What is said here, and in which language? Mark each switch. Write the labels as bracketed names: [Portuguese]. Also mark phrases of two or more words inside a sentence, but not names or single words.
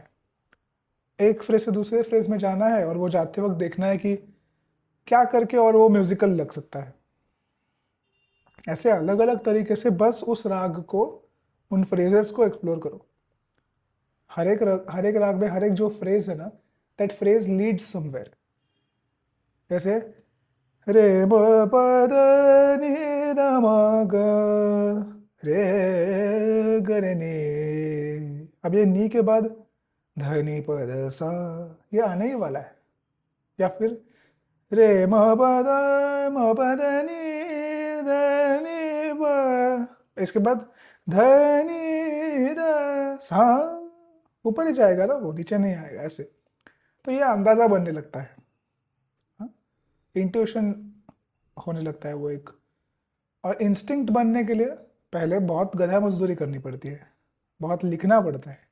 [Hindi] एक फ्रेज से दूसरे फ्रेज में जाना है, और वो जाते वक्त देखना है कि क्या करके और वो म्यूजिकल लग सकता है। ऐसे अलग अलग तरीके से बस उस राग को, उन फ्रेजेस को एक्सप्लोर करो। हर एक राग में हर एक जो फ्रेज है ना, [English] That phrase leads somewhere. [Hindi] जैसे रे ब प द नि द म ग रे ग रे नि। अब ये नी के बाद ध नि प ध सा, ये आने ही वाला है। या फिर रे म प द नि ध नि प, इसके बाद ध नि द सा, ऊपर ही जाएगा ना वो, नीचे नहीं आएगा ऐसे। तो ये अंदाजा बनने लगता है, इंट्यूशन होने लगता है वो एक। और इंस्टिंक्ट बनने के लिए पहले बहुत गधा मजदूरी करनी पड़ती है, बहुत लिखना पड़ता है।